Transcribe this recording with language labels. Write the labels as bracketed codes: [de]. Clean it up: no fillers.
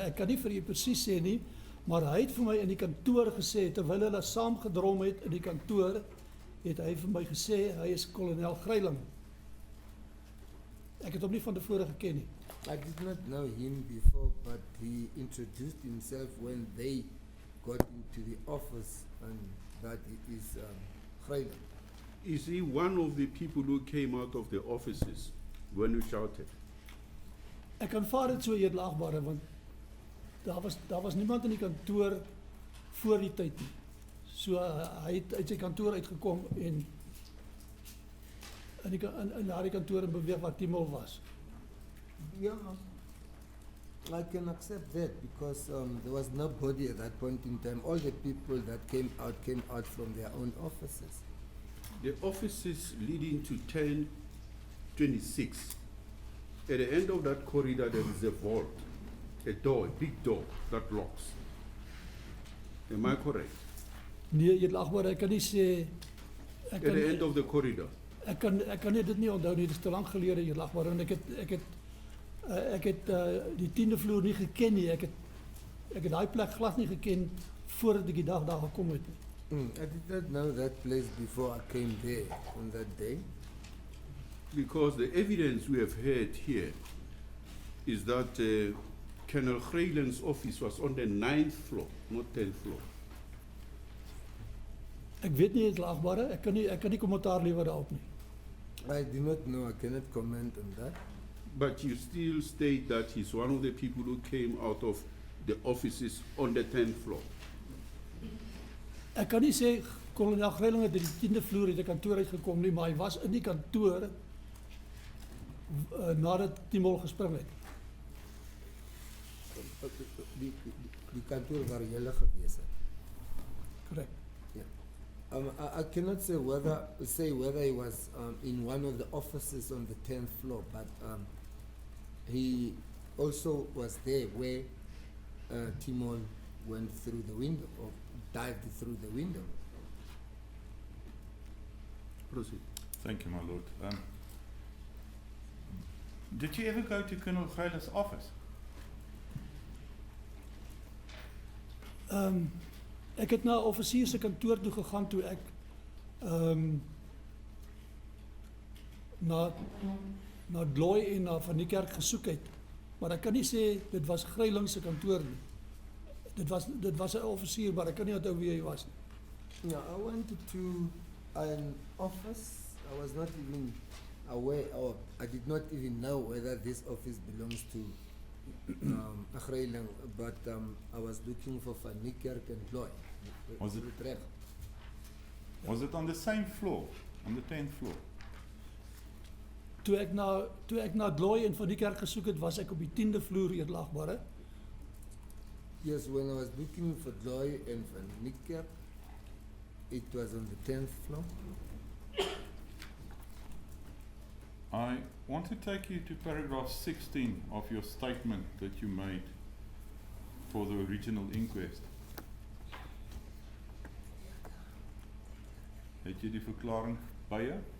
[af] Ek kan nie vir u presies sê nie, maar hy het vir my in die kantoor gesê, terwyl hulle saamgedrom het in die kantoor, het hy vir my gesê hy is kolonel Greyling. Ek het hom nie van tevore geken nie. [en] I did not know him before, but he introduced himself when they got into the office, and that he is Greyling. Is he one of the people who came out of the offices when you shouted? [af] Ek aanvaar dit so, edelagbare, want daar was niemand in die kantoor voor die tyd nie. So hy het uit sy kantoor uitgekom en in daardie kantoor beweeg waar Timol was. [en] Yeah, I can accept that because there was nobody at that point in time. All the people that came out from their own offices. The offices leading to 1026. At the end of that corridor, there is a vault, a door, a big door that locks. Am I correct? [af] Nee, edelagbare, ek kan nie sê [en] At the end of the corridor. [af] ek kan dit nie onthou nie, dit is te lank gelede, edelagbare, en ek het die 10de vloer nie geken nie. Ek het daai plek glad nie geken voordat ek die dag daar gekom het nie. [en] I did not know that place before I came there on that day. Because the evidence we have heard here is that Colonel Greyling's office was on the 9th floor, not 10th floor. [af] Ek weet nie, edelagbare, ek kan nie kommentaar lewer daarop nie. [en] I do not know. I cannot comment on that. But you still state that he's one of the people who came out of the offices on the 10th floor. [af] Ek kan nie sê kolonel Greyling het uit die 10de vloer uit die kantoor uitgekom nie, maar hy was in die kantoor nadat Timol gespring het. Die kantoor waar julle gewees het. Korrek. [en] I cannot say whether he was in one of the offices on the 10th floor, but he also was there where Timol went through the window or dived through the window. Proceed. Thank you, my lord. Did you ever go to Colonel Greyling's office? [af] Ek het na 'n offisier se kantoor toe gegaan toe ek na Dlooi en na Van die Kerk gesoek het. Maar ek kan nie sê dit was Greyling se kantoor nie. Dit was 'n offisier, maar ek kan nie onthou wie hy was nie. [en] No, I went to an office. I was not even aware, or I did not even know whether this office belongs to 'n greiling, but I was looking for Van Niekerk and Bloy. Was it- Was it on the same floor, on the 10th floor? [af] Toe ek na Dloy en Van die Kerk gesoek het, was ek op die 10de vloer, Eerlagbare. [en] Yes, when I was looking for Bloy and Van Niekerk, it was on the 10th floor. I want to take you to paragraph 16 of your statement that you made for the original inquest. [af] Het jy die verklaring by jou?